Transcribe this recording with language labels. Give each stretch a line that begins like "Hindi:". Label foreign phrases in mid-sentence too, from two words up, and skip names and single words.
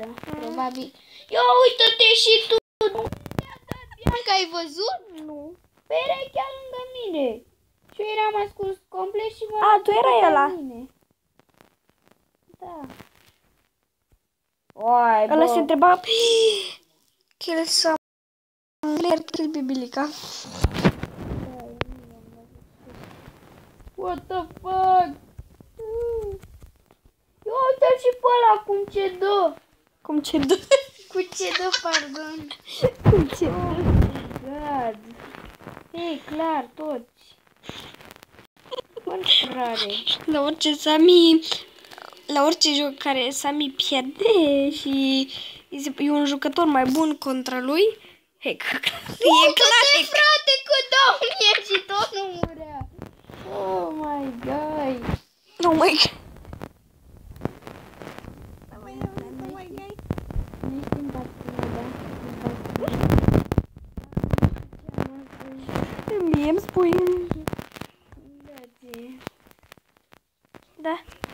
Romanian: Probabil. Ia uită-te și tu! Bianca, ai văzut? Nu. Păi erai chiar lângă mine. Și eu eram ascuns complet și mă... A, tu erai ăla. Da. Oi, bă. Ăla se întreba...
English: Kill some... Kill Bibilica. What the fuck?
Romanian: Ia uite-l și pe ăla cum ce dă. Cum ce dă? Cu ce dă, pardon. Cum ce dă? God. Ei, clar, toți. Foarte rare. La orice Sami... La orice joc care Sami pierde și e un jucător mai bun contra lui, e clar. Frate, că dau mie și tot nu murea.
English: Oh my god. Oh my god.
Romanian: Nu știm partida. Mie îmi spui. Da.